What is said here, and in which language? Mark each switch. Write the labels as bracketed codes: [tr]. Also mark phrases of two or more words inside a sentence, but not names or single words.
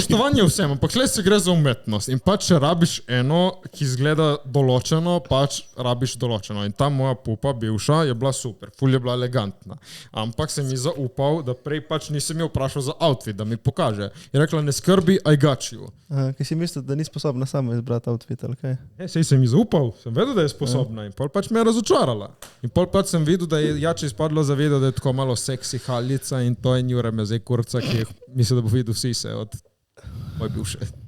[sl] spoštovanje vsem, ampak le se gre za umetnost. In pač, če rabiš eno, ki izgleda določeno, pač rabiš določeno. In ta moja pupa, bivša, je bila super, ful je bila elegantna. Ampak sem ji zaupal, da prej pač nisem jo vprašal za outfit, da mi pokaže. Je rekla, ne skrbi, [en] I got you. [sl] Kaj si mislil, da ni sposobna sama izbrati outfit, ali kaj? Sej sem ji zaupal, sem vedel, da je sposobna in pol pač me je razočarala. In pol pač sem videl, da je jače izpadlo za video, da je tako malo seksi haljica in to in jure me zdaj kurca, ki mislim, da bo videl vsi se od moj bivše.